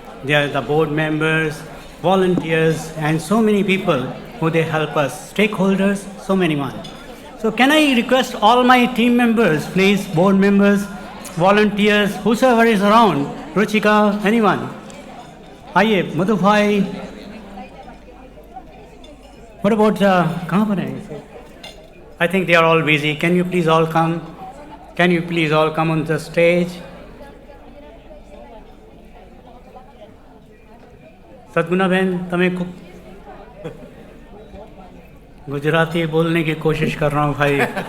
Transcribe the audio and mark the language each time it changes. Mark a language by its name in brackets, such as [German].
[English] There are the board members, volunteers, and so many people who they help us, stakeholders, so many one. So can I request all my team members, please, board members, volunteers, whosoever is around, Ruchika, anyone. [Hindi] आइए, मधु भाई. [English] What about [Hindi] कहाँ पर हैं? [English] I think they are all busy. Can you please all come? Can you please all come on the stage? [Hindi] सदगुना बहन, तमें गुजराती बोलने की कोशिश कर रहा हूँ भाई.